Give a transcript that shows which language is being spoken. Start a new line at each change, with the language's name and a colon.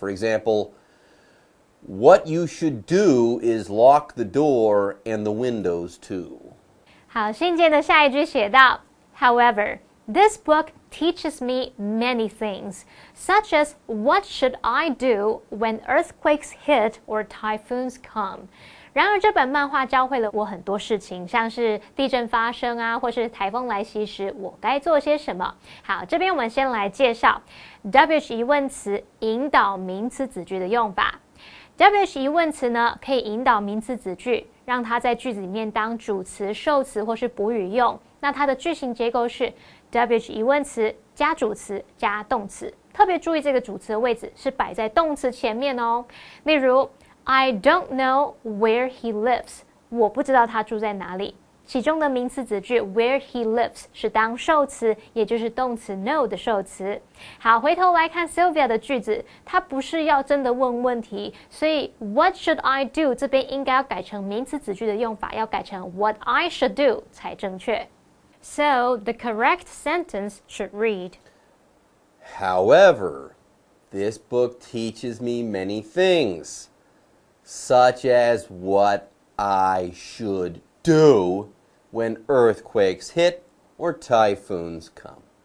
English: For example, what you should do is lock the door and the windows too.
Chinese: 好，信件的下一句写道
English: However, this book teaches me many things, such as what should I do when earthquakes hit or typhoons come.
Chinese: 然而这本漫画教会了我很多事情，像是地震发生啊，或是台风来袭时我该做些什么。好，这边我们先来介绍 WH 疑问词引导名词子句的用法。 WH 疑问词呢，可以引导名词子句，让它在句子里面当主词、受词或是补语用。那它的句型结构是 WH 疑问词加主词加动词。特别注意这个主词的位置是摆在动词前面哦。例如
English: I don't know where he lives.
Chinese: 我不知道他住在哪里。其中的名词子句
English: where he lives
Chinese: 是当受词，也就是动词 know 的受词。好，回头来看 Sylvia 的句子，她不是要真的问问题，所以
English: what should I do
Chinese: 这边应该要改成名词子句的用法，要改成
English: what I should do
Chinese: 才正确。
English: So the correct sentence should read, However, this book teaches me many things, such as what I should do when earthquakes hit or typhoons come.